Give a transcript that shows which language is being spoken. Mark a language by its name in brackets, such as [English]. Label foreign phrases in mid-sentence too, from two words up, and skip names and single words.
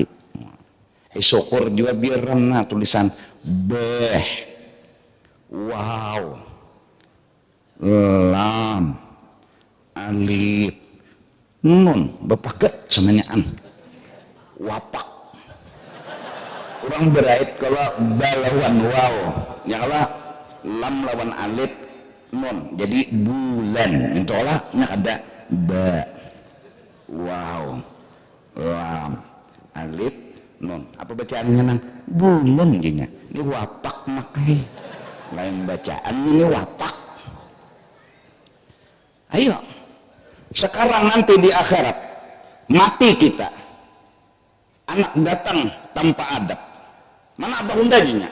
[Banjar] Syukur juga biar na tulisan beh, wow, lam, alif, nun, bepaket semuanyaan, wapak. Orang berait kalau balawan wow, ya kalau lam lawan alif nun jadi bulan. Itu lah ada ba wow lam alif nun. Apa bacaannya nang bulan gini? Ini wapak makai lain bacaan, ini wapak. Ayo sekarang nanti di akhirat mati kita, anak datang tanpa adab, mana abah undajinya?